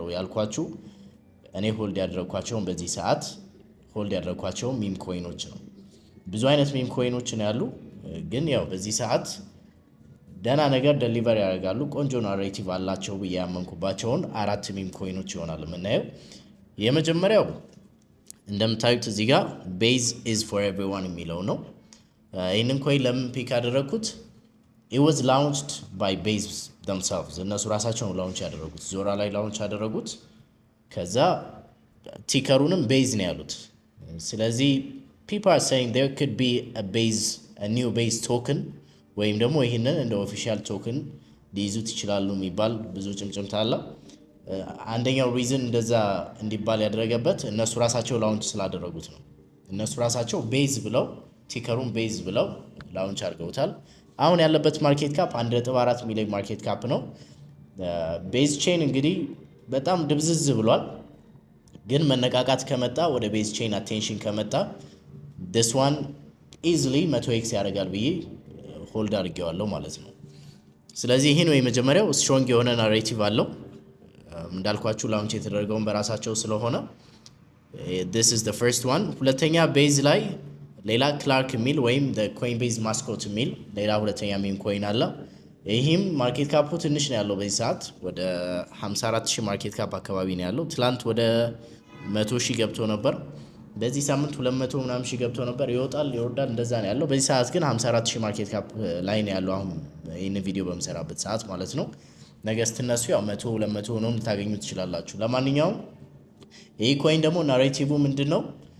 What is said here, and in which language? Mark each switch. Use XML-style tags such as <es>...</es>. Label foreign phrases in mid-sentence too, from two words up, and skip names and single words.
<am>ያልኳችሁ እኔ ሆልድ ያደረኳቸውን በዚህ ሰዓት ሆልድ ያደረኳቸው</am> <en>meme coins</en> <am>ነው። ብዙ አይነት</am> <en>meme coins</en> <am>ነው ያሉ፣ ግን ያው በዚህ ሰዓት ደህና ነገር ዴሊቨር ያደርጋሉ፣ ቆንጆ ናሬቲቭ አላቸው ብዬ ያመንኩባቸውን 4</am> <en>meme coins</en> <am>ይሆናል የምናየው። የመጀመሪያው እንደምታዩት እዚህ ጋር ቤዝ ኢዝ ፎር ኤቭሪዋን የሚለው ነው። ይህንን ኮይን ለምን ፒክ ያደረኩት?</am> <en>It was launched by Base themselves.</en> <am>እነሱ ራሳቸው ነው ላውንች ያደረጉት። ዞራ ላይ ላውንች ያደረጉት፣ ከዛ ቲከሩንም ቤዝ ነው ያሉት። ስለዚህ people</am> <en>are saying there could be a new base token</en> <am>ወይም ደግሞ ይህንን እንደ</am> <en>official token</en> <am>ሊይዙት ይችላሉ የሚባል ብዙ ጭምጭምታ አለ። አንደኛው ሪዝን እንደዛ እንዲባል ያደረገበት እነሱ ራሳቸው ላውንች ስላደረጉት ነው። እነሱ ራሳቸው ቤዝ ብለው ቲከሩን ቤዝ ብለው ላውንች አድርገውታል። አሁን ያለበት</am> <en>market cap</en> <am>1.4 ሚሊዮን</am> <en>market cap</en> <am>ነው። ቤዝ ቼን እንግዲህ በጣም ድብዝዝ ብሏል፣ ግን መነቃቃት ከመጣ ወደ ቤዝ ቼን አቴንሽን ከመጣ</am> <en>this one easily 100x</en> <am>ያደርጋል ብዬ ሆልድ አድርጌዋለሁ ማለት ነው። ስለዚህ ይሄ ነው የመጀመሪያው። ስትሮንግ የሆነ ናሬቲቭ አለው እንዳልኳችሁ ላውንች የተደረገውን በራሳቸው ስለሆነ</am> <en>this is the first one።</en> <am>ሁለተኛ ቤዝ ላይ ሌላ ክላርክ የሚል ወይም ኮይን ቤዝ ማስኮት የሚል ሌላ ሁለተኛ</am> <en>meme coin</en> <am>አለ። ይህም</am> <en>market cap</en> <am>ትንሽ ነው ያለው በዚህ ሰዓት ወደ 54,000</am> <en>market cap</en> <am>አካባቢ ነው ያለው። ትላንት ወደ 100,000 ገብቶ ነበር። በዚህ ሳምንት 200 ምናምን ሺህ ገብቶ ነበር። ይወጣል ይወርዳል፣ እንደዛ ነው ያለው። በዚህ ሰዓት ግን 54,000</am> <en>market cap</en> <am>ላይ ነው ያለው አሁን ይህን ቪዲዮ በምሰራበት ሰዓት ማለት ነው። ነገ ስትነሱ ያው 100 200 ሆኖ ልታገኙ ትችላላችሁ። ለማንኛውም ይህ ኮይን ደግሞ ናሬቲቭ ምንድን ነው?</am>